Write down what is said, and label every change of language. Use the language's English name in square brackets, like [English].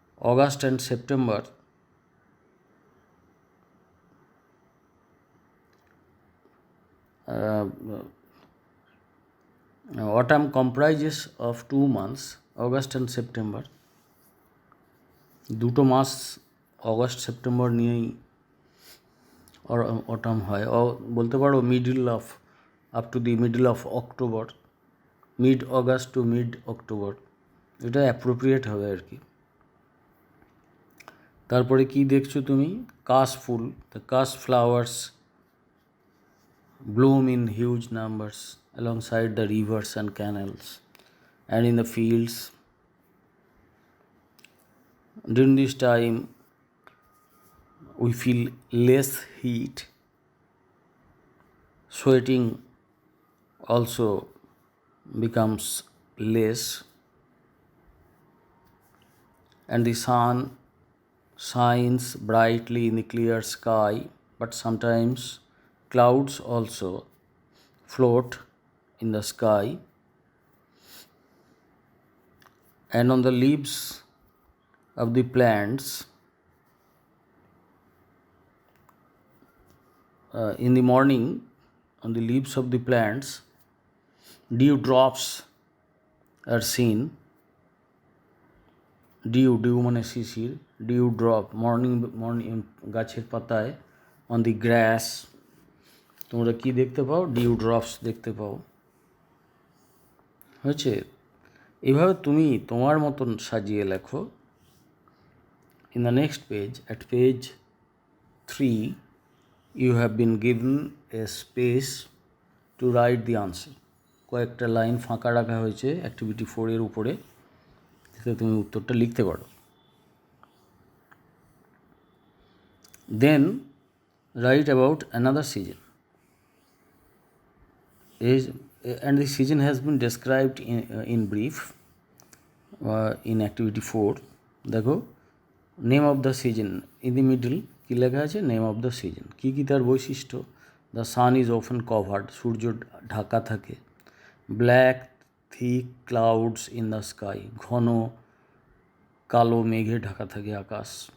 [English] August and September autumn comprises of 2 months, August and September. [Bangla] দুটো মাস August September নিয়েই autumn হয়। বলতে পারো [English] middle of, up to the middle of October, mid August to mid October, এটা appropriate [Bangla] হবে আর কি। তারপরে কি দেখছো তুমি? [English] কাশ ফুল, the kash flowers bloom in huge numbers alongside the rivers and canals and in the fields. During this time we feel less heat, sweating also becomes less, and the sun shines brightly in the clear sky, but sometimes clouds also float in the sky, and on the leaves of the plants in the morning, on the leaves of the plants dew drops are seen. [Bangla] Due মানে শিশির, due drop, morning গাছের পাতায়, [English] on the grass [Bangla] তোমরা কি দেখতে পাও? Dew drops দেখতে পাও। হয়েছে? এইভাবে তুমি তোমার মতন সাজিয়ে লেখো। [English] In the next page, at page 3, you have been given a space to write the answer. [Bangla] কয়েকটা লাইন ফাঁকা রাখা হয়েছে অ্যাক্টিভিটি 4 এর উপরে, যাতে তুমি উত্তরটা লিখতে পারো। [English] Then write about another season, and the season has been described in brief in activity 4. [Bangla] দেখো [English] name of the season, in the middle [Bangla] কী লেখা আছে? [English] Name of the season. [Bangla] কী কী তার বৈশিষ্ট্য? [English] the sun is often covered, [Bangla] সূর্য ঢাকা থাকে। [English] black thick clouds in the sky, [Bangla] ঘন কালো মেঘে ঢাকা থাকে আকাশ।